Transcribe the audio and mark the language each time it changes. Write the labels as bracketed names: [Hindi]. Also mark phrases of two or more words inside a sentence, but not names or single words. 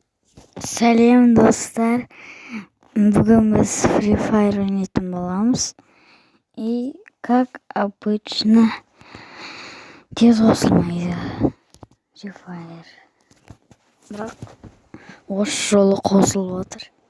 [Kazakh] Сәлем достар, бүгін біз Free Fire ойнайтын боламыз. [Russian] И как обычно [Kazakh] тез қосылмайды [Russian] Free Fire. [Kazakh] Бірақ осы жолы қосылып отыр.